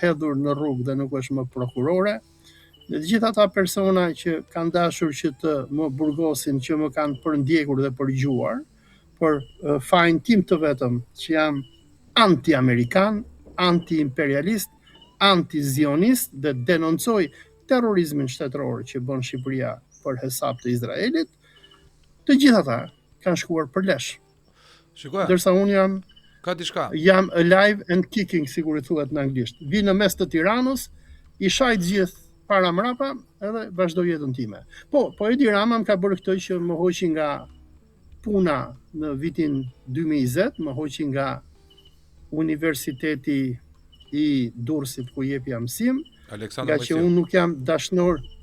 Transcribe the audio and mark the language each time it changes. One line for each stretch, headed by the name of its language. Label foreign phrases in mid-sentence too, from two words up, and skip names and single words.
Albanian: hedhur në rrugë dhe nuk është më prokurore, dhe të gjithë ata persona që kanë dashur që të më burgosin, që më kanë përndjekur dhe përgjuar, për fajin tim të vetëm, që jam anti-amerikan, anti-imperialist, anti-zionist dhe denoncoj terrorizmin shtetëror që bën Shqipëria për hesap të Izraelit, të gjithë ata kanë shkuar për lesh. Ndërsa unë jam
English: alive and kicking,
Albanian: sikur i thuhet në anglisht. Vi në mes të Tiranës, i shaj gjithë para mrapa edhe vazhdoj jetën time. Po Edi Rama më ka bërë këtë që më hoqi nga puna në vitin 2020, më hoqi nga Universiteti i Durrësit ku jepja mësim, nga që unë nuk jam dashnor,